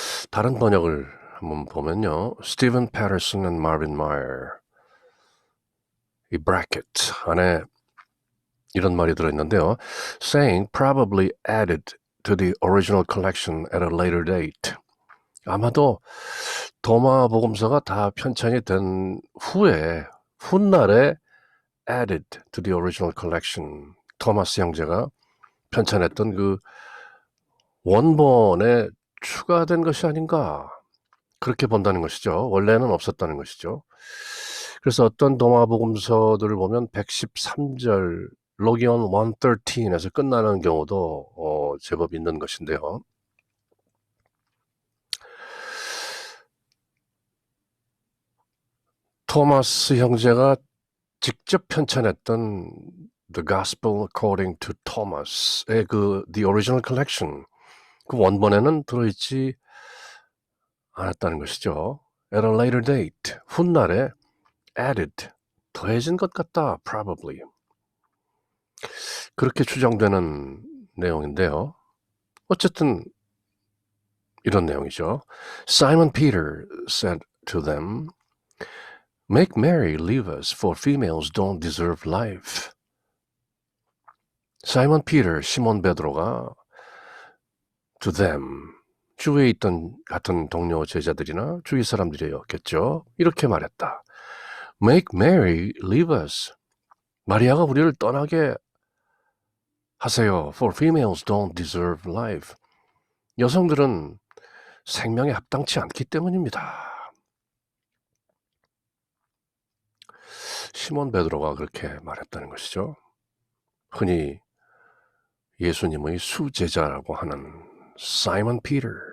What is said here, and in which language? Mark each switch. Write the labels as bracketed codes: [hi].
[ko] 다른 번역을 한번 보면요. 스티븐 패터슨 and 마빈 마이어, 이 브래킷 안에 이런 말이 들어있는데요. [en] Saying probably added to the original collection at a later date. [ko] 아마도 도마 복음서가 다 편찬이 된 훗날에 [en] added to the original collection. [ko] 토마스 형제가 편찬했던 그 원본에 추가된 것이 아닌가, 그렇게 본다는 것이죠. 원래는 없었다는 것이죠. 그래서 어떤 도마복음서들을 보면 113절 로기온 113에서 끝나는 경우도 제법 있는 것인데요. 토마스 형제가 직접 편찬했던 The Gospel According to Thomas의 그 The Original Collection, 그 원본에는 들어있지 않았다는 것이죠. [en] At a later date, 훗날에 added, 더해진 것 같다, probably. [ko] 그렇게 추정되는 내용인데요. 어쨌든 이런 내용이죠. [en] Simon Peter said to them, Make Mary leave us, for females don't deserve life. [ko] 사이먼 피터, 시몬 베드로가 to them, 주위에 있던 같은 동료 제자들이나 주위 사람들이었겠죠. [en] 이렇게 말했다. Make Mary leave us. [ko] 마리아가 우리를 떠나게 하세요. [en] For females don't deserve life. [ko] 여성들은 생명에 합당치 않기 때문입니다. 시몬 베드로가 그렇게 말했다는 것이죠. 흔히 예수님의 수제자라고 하는 사이먼 피터.